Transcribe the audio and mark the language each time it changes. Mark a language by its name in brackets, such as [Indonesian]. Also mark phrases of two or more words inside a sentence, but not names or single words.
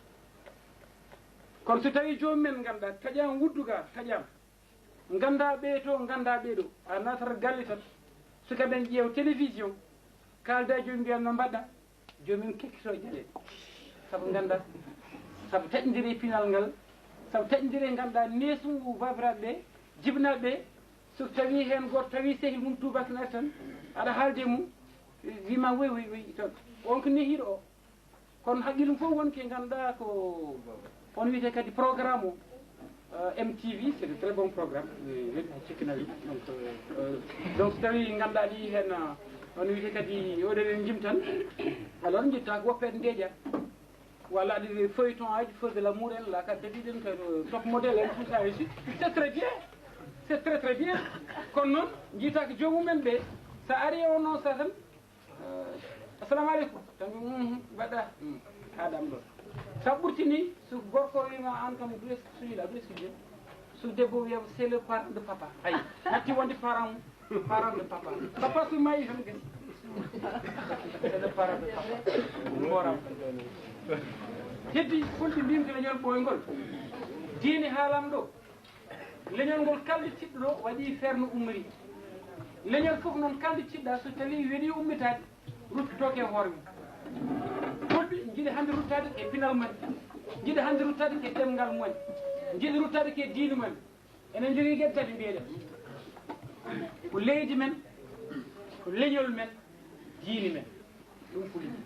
[Fula] kono so tawi jomumen ganduɗa taƴama wudduga taƴama ganda ɓeeto ganda ɓeeɗo a natata galle tan sukaɓen ƴeew télévision kalda jomum mbiyan no mbaɗɗa jomum kekkito jaɗe saabu ganda saabu taƴodiri pinal ngal saabu taƴodiri ganduɗa nesugu babiraɓe ɓe jibinaɓe ɓe so tawi hen goto tawi sehil mum tubaki nati tan aɗa haalde mum wima woy toon on ko nehiɗo o kono haqqille fof wonke ganduɗa ko on wiyete kadi programme o MTV [French] c'est de très bon programme [Fula] leɗɗi ha cikkinayi donc so tawi ganduɗa ɗi hen on wiyete kadi oɗeɗen jim tan alors jitta ko woppede ndeeƴa walla aɗa feuilleton aji feu de l'amour en la kadi debiɗen ko [French] top modèle en tout ça aussi c'est très bien c'est très très bien [Fula] kono noon jiita ko jomumen ɓe sa ari o noon sa tan [Arabic] السلام عليكم [Fula] tan mbaɗɗa haɗam ɗo sa ɓurtini so gorko wima an kam [French] celui-là d'où est-ce qu'il vient [Fula] so debbo wiyama [French] c'est le parent de papa [Fula] ayi hatti wonde [French] parent de papa papa [Fula] so mayi tan gasi [French] c'est le parent de papa [Fula] moram heddi fulɓe mbimde leñol ɓoygol diine haalam ɗo leñol ngol kalde tiɗɗo ɗo waɗi feerno ummori leñol fof noon kalde tiɗɗa so tawi weeɗi ummitade ruttotoke e hoore mum fulɓe jiiɗi hannde ruttade e pinal mumen jiiɗi hannde ruttade ke ɗemngal mumen jiiɗi ruttade ke diine mumen enen jogii gueɗe tati mbiyeɗen ko leydi men ko leñol men diine men ɗum fulɓe